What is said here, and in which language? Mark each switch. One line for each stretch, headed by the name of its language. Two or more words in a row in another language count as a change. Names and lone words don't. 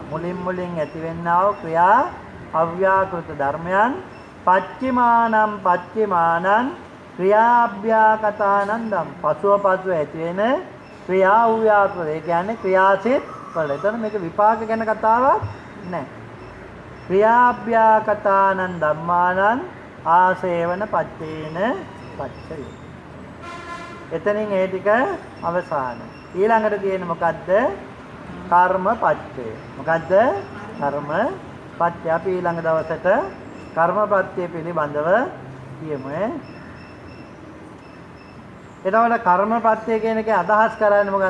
Sinhala: මුලින් ඇතිවෙනා වූ ක්‍රියා අව්‍යාකෘත ධර්මයන්
Pali: පච්චිමානං ක්‍රියාභ්‍යාකතානං ධම්.
Sinhala: පසුව ඇති වෙන ක්‍රියා අව්‍යාකෘත. ඒ කියන්නේ ක්‍රියාසිත වල. එතන මේක විපාක ගැන කතාවක් නෑ.
Pali: ක්‍රියාභ්‍යාකතානං ධම්මානං ආසේවන පච්චේන පච්චය.
Sinhala: එතනින් ඒ ටික අවසාන. ඊළඟට තියෙන මොකද්ද? කර්මපච්චය. මොකද්ද? කර්මපච්චය. අපි ඊළඟ දවසට කර්මපච්චය පිළිබඳව කියමු. එතකොට කර්මපච්චය කියන එකේ අදහස් කරන්නේ මොකද්ද?